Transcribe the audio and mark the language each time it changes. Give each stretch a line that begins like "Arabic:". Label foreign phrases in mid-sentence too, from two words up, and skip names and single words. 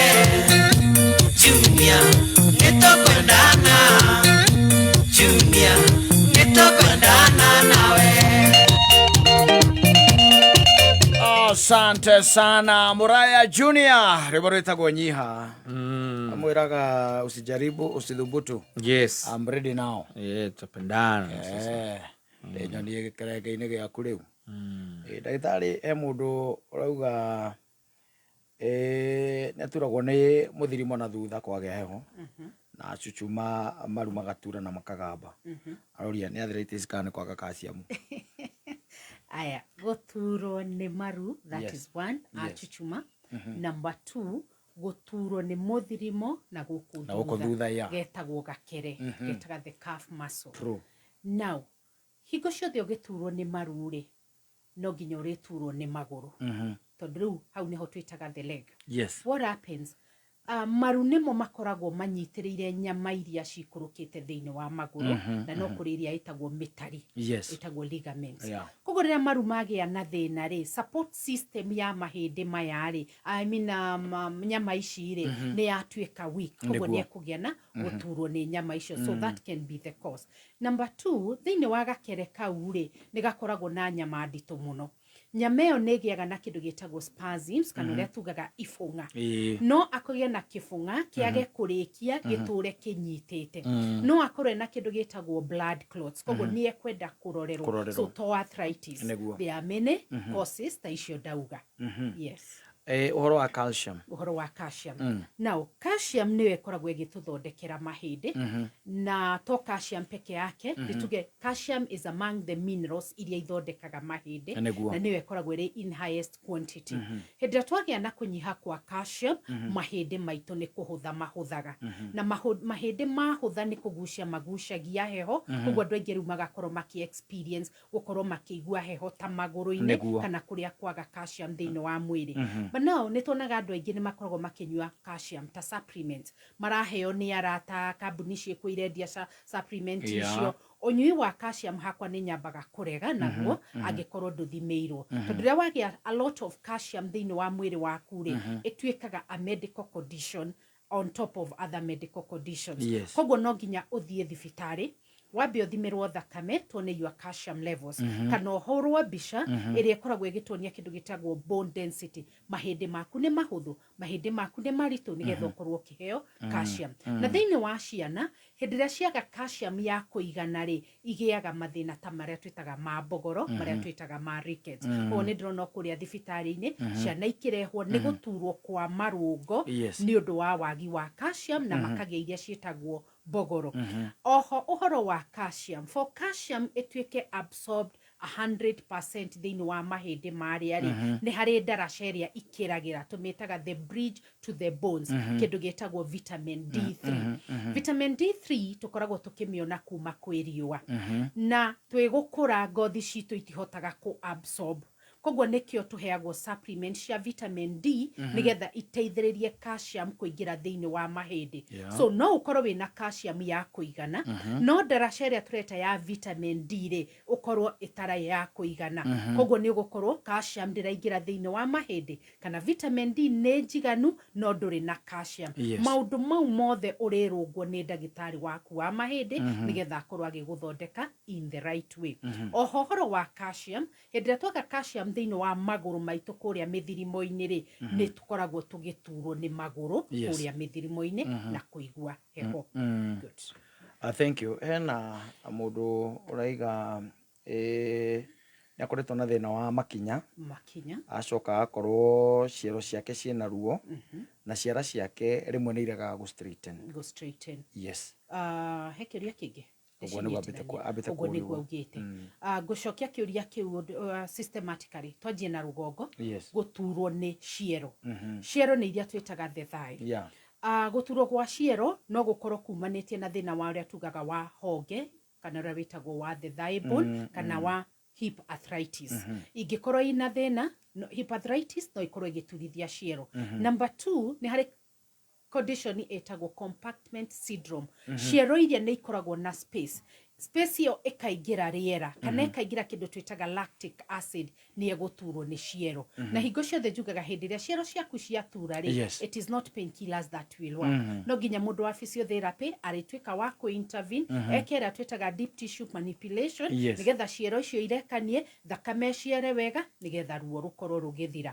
Kikuyu: Junior nĩtũkwendana. Junior nĩtũkwendana nawe.
Swahili: Asante sana Muraya Junior.
Kikuyu: Rĩmbo rĩtagwo nyiha.
Swahili: Amwĩraga usijaribu usidhubutu.
English: Yes. I'm ready now.
Swahili: Tupendana.
Kikuyu: Nyonie gĩkerenge-inĩ gĩaku rĩu. Ndagĩtarĩ mũndũ ũrauga nĩaturagwo nĩ mũthirimo na thutha kwagĩa heho. Na chuchuma maru magatura na makagamba. Aroria nĩ arthritis kana kwaga calcium. Aya, gũturwo nĩ maru,
English: that is one,
Kikuyu: achuchuma. Number 2, gũturwo nĩ mũthirimo na gũkũ thutha getagwo gakere, getaga
English: the calf muscle. True. Now,
Kikuyu: hingo ciothe ũgĩturwo nĩ maru rĩ, no nginya ũrĩturwo nĩ magũrũ. Tondũ rĩu hau nĩho twĩtaga
English: the leg. Yes. What happens?
Kikuyu: maru nimo makoragwo manyitĩrĩire nyama iria ciikũrũkĩte thĩinĩ wa magũrũ na no kũrĩ iria ĩtagwo mĩtari ĩtagwo ligaments koguo rĩrĩa maru magĩa na thĩna rĩ
English: support system
Kikuyu: ya mahĩndĩ maya rĩ nyama ici rĩ nĩ yatuĩka weak koguo nĩ ekũgĩa na gũturwo nĩ nyama icio
English: so that can be the cause.
Kikuyu: Number 2 thĩinĩ wa gakere kau rĩ nĩ gakoragwo na nyama nditũ mũno. Nyama ĩyo nĩ ĩgĩaga na kĩndũ gĩtagwo spasms kana ũrĩa tugaga ibũng'a no akũgĩa na kĩbũng'a kĩage kũrĩkia gĩtũre kĩnyitĩte no akorwo na kĩndũ gĩtagwo
English: blood clots
Kikuyu: koguo nĩ ekwenda kũrorerwo
English: so to arthritis there are many causes
Kikuyu: ta icio ndauga.
English: Yes.
Kikuyu: Uhoro wa calcium. Uhoro wa calcium. Now, calcium niyo ĩkoragwo ĩgĩtũthondekera mahĩndĩ na to calcium peke yake tuge
English: calcium is among the minerals
Kikuyu: iria ithondekaga mahĩndĩ na niyo ĩkoragwo ĩrĩ
English: in highest quantity.
Kikuyu: Hĩndĩ ĩrĩa twagĩa na kũnyiha kwa calcium mahĩndĩ maitũ nĩ kũhũtha mahũthaga na mahĩndĩ mahũtha nĩ kũgucia magucagia heho koguo andũ aingĩ rĩu magakorwo maki experience gũkorwo makĩigua heho ta magũrũ-inĩ kana kũrĩa kwaga calcium thĩinĩ wa mwĩrĩ. No nĩ tuonaga andũ aingĩ nĩ makoragwo makĩnyua calcium ta supplements maraheo nĩ arata kambuni ciĩkwo irendia supplement icio ũnyui wa calcium hakwa nĩ nyambaga kũrega naguo angĩkorwo ndũthimĩirwo tondũ rĩrĩa wagĩa
English: a lot of calcium
Kikuyu: thĩinĩ wa mwĩrĩ waku rĩ ĩtuĩkaga
English: a medical condition on top of other medical conditions
Kikuyu: koguo no nginya ũthiĩ thibitarĩ wambe ũthimĩrwo thakame tuone
English: your calcium levels
Kikuyu: kana ũhũrwo mbica ĩrĩa ĩkoragwo ĩgĩtuonia kĩndũ gĩtagwo
English: bone density
Kikuyu: mahĩndĩ maku nĩ mahũthũ mahĩndĩ maku nĩ maritũ nĩgetha ũkorwo ũkĩheo calcium na thĩinĩ wa ciana hĩndĩ ĩrĩa ciaga calcium ya kũigana rĩ igĩaga mathĩna ta marĩa twĩtaga ma mbogoro marĩa twĩtaga ma rickets koguo nĩ ndĩrona kũrĩa thibitarĩ-inĩ ciana ikĩrehwo nĩ gũturwo kwa marũngo nĩ ũndũ wa wagi wa calcium na makagĩa iria ciĩtagwo bogoro. Oho uhoro wa calcium
English: for calcium
Kikuyu: ĩtuĩke absorbed 100% thĩinĩ wa mahĩndĩ marĩa rĩ nĩ harĩ ndaraca ĩrĩa ikĩragĩra tũmĩtaga
English: the bridge to the bones
Kikuyu: kĩndũ gĩtagwo
English: vitamin D3 vitamin D3
Kikuyu: tũkoragwo tũkĩmĩona kuma kwĩ riũa na twĩgũkũra ngothi citũ itihotaga kũ absorb koguo nĩkĩo tũheagwo supplement cia
English: vitamin D
Kikuyu: nĩgetha iteithĩrĩrie calcium kũingĩra thĩinĩ wa mahĩndĩ so no ũkorwo wĩna calcium ya kũigana no ndaraca ĩrĩa tũreta ya
English: vitamin D
Kikuyu: rĩ ũkorwo ĩtarĩ ya kũigana koguo nĩ ũgũkorwo calcium ndĩraingĩra thĩinĩ wa mahĩndĩ kana
English: vitamin D
Kikuyu: nĩ njiganu no ndũrĩ na calcium maũndũ mau mothe ũrĩrũngwo nĩ ndagĩtarĩ waku wa mahĩndĩ nĩgetha akorwo agĩgũthondeka
English: in the right way.
Kikuyu: Oho ũhoro wa calcium hĩndĩ ĩrĩa twaga calcium thĩinĩ wa magũrũ maitũ kũrĩa mĩthirimo-inĩ rĩ nĩ tũkoragwo tũgĩturwo nĩ magũrũ kũrĩa mĩthirimo-inĩ na kũigua heho.
English: Good. Thank you.
Kikuyu: Hena mũndũ ũraiga nĩ akoretwo na thĩna wa makinya acoka akorwo ciero ciake ciĩna ruo na ciara ciake rĩmwe nĩ iregaga gũ straighten.
English: Yes.
Kikuyu: He kĩũria kĩngĩ ũguo nĩguo augĩte ngũcokia kĩũria kĩu systematically twanjie na rũgongo gũturwo nĩ ciero ciero nĩ iria twĩtaga
English: the thigh
Kikuyu: gũturwo gwa ciero no gũkorwo kumanĩtie na thĩna wa ũrĩa tugaga wa honge kana ũrĩa wĩtagwo wa
English: the thigh bone
Kikuyu: kana wa
English: hip arthritis
Kikuyu: ingĩkorwo ina thĩna
English: hip arthritis
Kikuyu: no ikorwo igĩturithia ciero. Number 2 nĩ harĩ condition ĩtagwo
English: compartment syndrome
Kikuyu: ciero iria nĩ ikoragwo na space ĩyo ĩkaingĩra rĩera kana ĩkaingĩra kĩndũ twĩtaga
English: lactic acid
Kikuyu: nĩ egũturwo nĩ ciero na hingo ciothe njugaga hĩndĩ ĩrĩa ciero ciaku ciatura rĩ
English: it is not painkillers that will work
Kikuyu: no nginya mũndũ wa physiotherapy arĩtuĩka wa kũ intervene eke ĩrĩa twĩtaga
English: deep tissue manipulation
Kikuyu: nĩgetha ciero icio irekanie thakame ciere wega nĩgetha ruo rũkorwo rũgĩthira.